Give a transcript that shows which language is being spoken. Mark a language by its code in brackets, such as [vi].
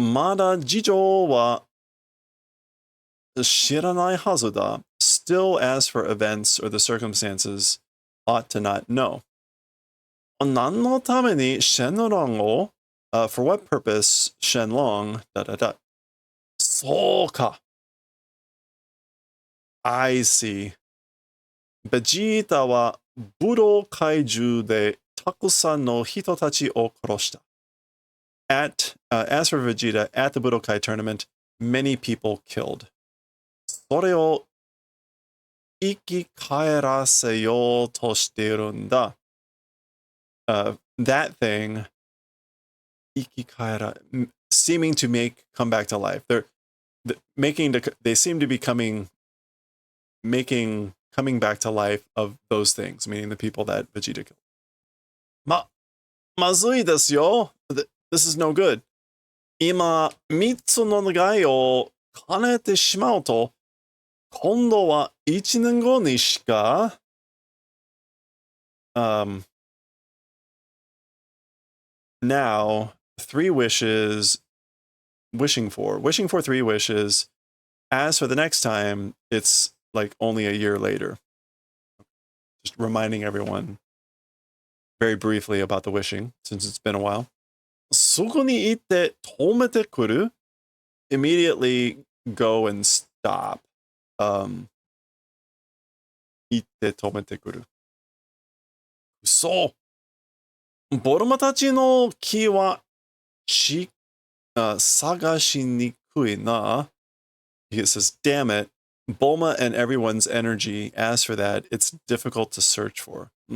[ja] まだ事情は知らないはずだ. [en] Still, as for events or the circumstances, ought to not know. [ja] 何のためにシェンロンを、 [en] for what purpose Shenlong, [ja] そうか. [en] I see. [ja] ベジータは武道会中でたくさんの人たちを殺した. [en] As for Vegeta, at the Budokai tournament, many people killed. [ja] それを生き返らせようとしているんだ. [en] That thing, [ja] 生き返ら, [en] seeming to come back to life. They seem to be coming back to life of those things, meaning the people that Vegeta killed. [ja] まずいですよ. [en] This is no good. [ja] 今、三つの願いを叶えてしまうと、今度は一年後にしか、 [en] now, 3 wishes, wishing for 3 wishes. As for the next time, it's like only a year later. Just reminding everyone very briefly about the wishing, since it's been a while. [ja] すぐに行って止めてくる? [en] Immediately go and stop. [ja] 行って止めてくる. そう。ボルマたちの木は探しにくいな. [en] He says, damn it. Bulma and everyone's energy. As for that, it's difficult to search for.